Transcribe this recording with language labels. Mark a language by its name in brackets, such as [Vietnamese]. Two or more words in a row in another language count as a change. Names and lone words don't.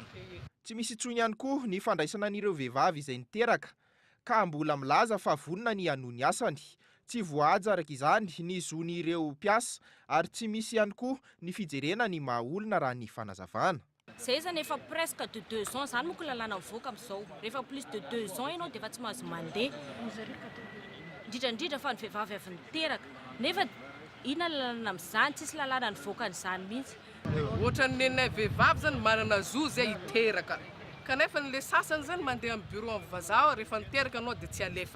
[Malagasy] Tsy misy intsony ihany koa ny fandraisana an'ireo vehivavy izay niteraka ka mbola milaza fa vonona ny hanohy ny asany. Tsy voahaja araka izany ny zon'ireo piasa ary tsy misy ihany koa ny fijerena ny maha olona raha ny fanazavana. Zay zany efa [French] presque de 2 ans [Malagasy] zany moko lalàna mivoaka amin'izao. Rehefa [French] plus de 2 ans [Malagasy] ianao dia efa tsy mahazo mandeha. Indrindra fa ny vehivavy avy niteraka. Nefa ina lalàna amin'izany tsisy lalàna nivoaka an'izany mihitsy. Ohatran'ny nenay vehivavy zany manana zo zay hiteraka. Kanefa n'le sasany zany mandeha amin'ny bureau amin'ny vazaha rehefa niteraka anao dia tsy alefa.